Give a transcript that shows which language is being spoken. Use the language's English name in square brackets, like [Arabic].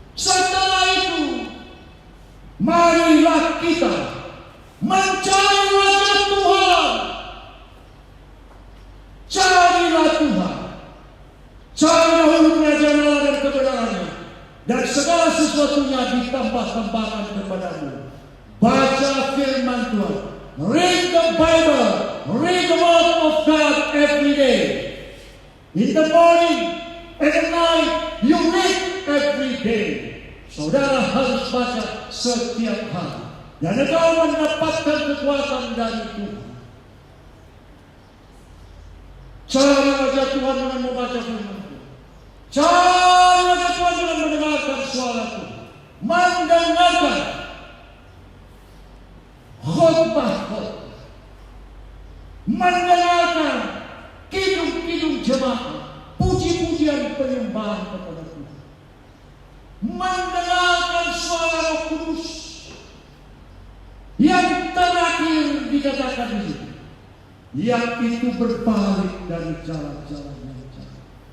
[Indonesian] Setelah itu, marilah kita mencari wajah Tuhan. Carilah Tuhan, cari dahulu kerajaan Allah dan kebenarannya, dan segala sesuatunya ditambah-tambahkan kepadamu. Baca firman Tuhan, [English] read the Bible, read the word of God every day. In the morning and at night, you read every day. [Indonesian] Saudara harus baca setiap hari, dan engkau mendapatkan kekuatan dari Tuhan. Cari wajah Tuhan dengan membaca firman Tuhan. Cari wajah Tuhan dengan mendengarkan suara Tuhan, mendengarkan khotbah-khotbah, mendengarkan kidung-kidung jemaat, puji-pujian penyembahan kepada Tuhan, mendengarkan suara Roh Kudus yang terakhir dikatakan di sini, yang itu berbalik dari jalan-jalan yang jahat.